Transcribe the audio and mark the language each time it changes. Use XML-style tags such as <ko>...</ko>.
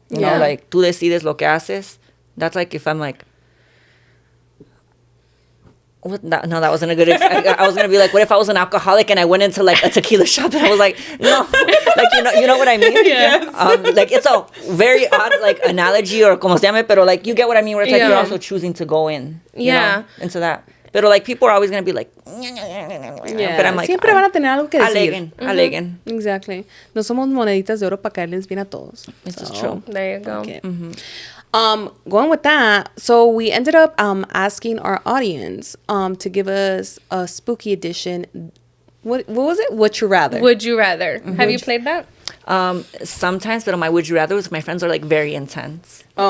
<en>You know, like</en> <es>tú decides lo que haces.</es> <en>That's like if I'm like, no, that wasn't a good I was gonna be like, what if I was an alcoholic and I went into like a tequila shop and I was like, no, like you know what I mean? Yes. Like it's a very odd like analogy or</en> <es>como se llame, pero</es> <en>like you get what I mean, where it's like you're also choosing to go in, you know, into that. But like people are always gonna be like, but I'm like,</en> <es>siempre van a tener algo que decir. Aleguen.</es> <en>Exactly.</en> <es>No somos moneditas de oro para caerles bien a todos.</es> <en>This is true. There you go. Okay. Going with that, so we ended up asking our audience to give us a spooky edition. What was it? Would you rather? Would you rather? Have you played that? Sometimes, but my would you rather with my friends are like very intense.</en>